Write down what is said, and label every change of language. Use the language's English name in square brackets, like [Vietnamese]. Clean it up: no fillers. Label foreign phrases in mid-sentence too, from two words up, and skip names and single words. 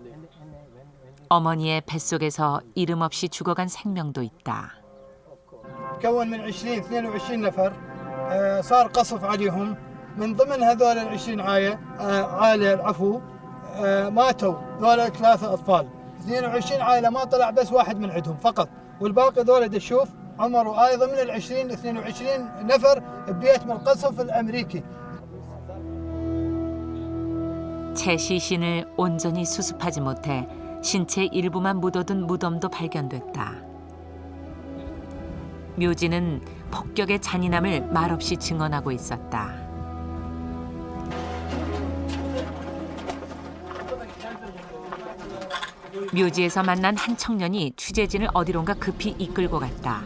[Korean] 어머니의 뱃속에서 이름 없이 죽어간 생명도 있다. [Arabic] تكون من 22 نفر. صار قصف عليهم. من ضمن هذول ال 20 عائلة ماتوا ذول 3 أطفال. 22 عائلة ما طلع بس واحد من عندهم فقط، والباقي ذول تشوف عمروا أيضا من ال 22 نفر ببيت من القصف الأمريكي. [Korean] 채 시신을 온전히 수습하지 못해 신체 일부만 묻어둔 무덤도 발견됐다. 묘지는 폭격의 잔인함을 말없이 증언하고 있었다. 묘지에서 만난 한 청년이 취재진을 어디론가 급히 이끌고 갔다.